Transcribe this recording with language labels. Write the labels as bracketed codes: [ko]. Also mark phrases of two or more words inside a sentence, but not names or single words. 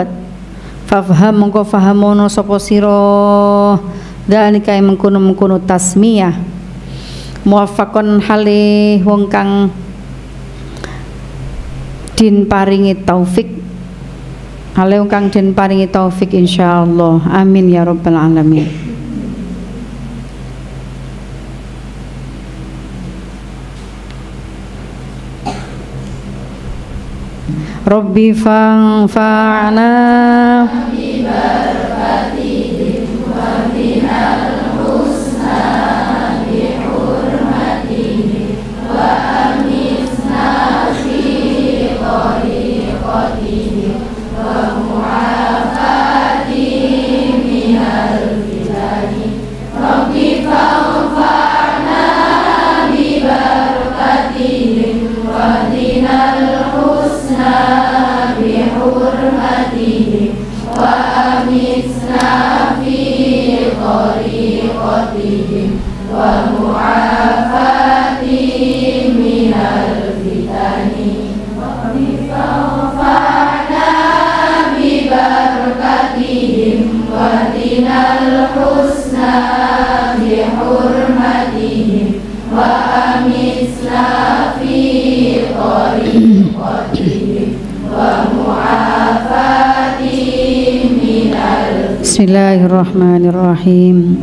[jv] Fafham mongko fahamono sapa sira dalika mengkono [ar] تسمية موفقا [jv] hale wong kang din paringi taufik Ale kang den paringi taufik insyaallah. [ar] آمين يا رب العالمين. رب فعنا ببركاتهم وبنا الحسنى بحرمتهم وأمسنا في طريقتهم ومعافاتهم من الفتن. رب فعنا ببركاتهم وبنا الحسنى بحرمتهم وأمسنا في طريقتهم ومعافاتهم من الفتن وارفعنا ببركتهم واهدنا الحسنى بحرمتهم وأمسنا في طريقتهم Bismillahirrahmanirrahim.